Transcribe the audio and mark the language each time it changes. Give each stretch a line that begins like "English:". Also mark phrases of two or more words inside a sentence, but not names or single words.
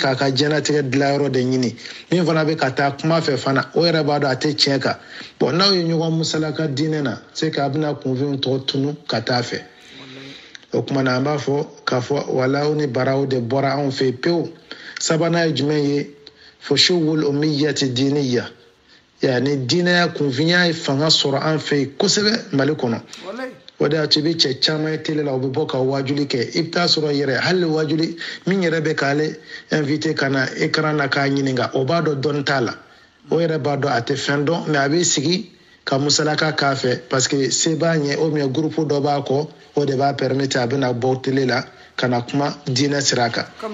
Bambara: k'a ka diɲɛlatigɛ dilanyɔrɔ de ɲini min fana bɛ ka taa kuma fɛ fana o yɛrɛ b'a dɔn a tɛ tiɲɛ kan bɔn n'aw ye ɲɔgɔn musalaka diinɛ na
French: c'est que
Bambara: a bɛna kunfin tɔ tunu ka taa fɛ o kuma na an b'a fɔ k'a fɔ walaw ni baraw de bɔra anw fɛ pewu sabanan ye jumɛn ye fo shughul ummiyati diniya yani diinɛya kunfinya ye fanga sɔrɔ an fɛ yen kosɛbɛ mali kɔnɔ o de y'a to i bɛ cɛ caman ye tele la u bɛ bɔ ka wajuli kɛ i bɛ taa sɔrɔ yɛrɛ hali wajuli min yɛrɛ bɛ k'ale invité ka na écran na k'a ɲininka o b'a dɔn dɔnni t'a la o yɛrɛ b'a dɔn a tɛ fɛn dɔn mais a bɛ sigi ka musalaka k'a fɛ
French: parce que
Bambara: se b'a ɲɛ
French: ou bien groupe
Bambara: dɔ b'a kɔ o de b'a permettre a bɛna bɔ tele la ka na kuma diinɛ sira kan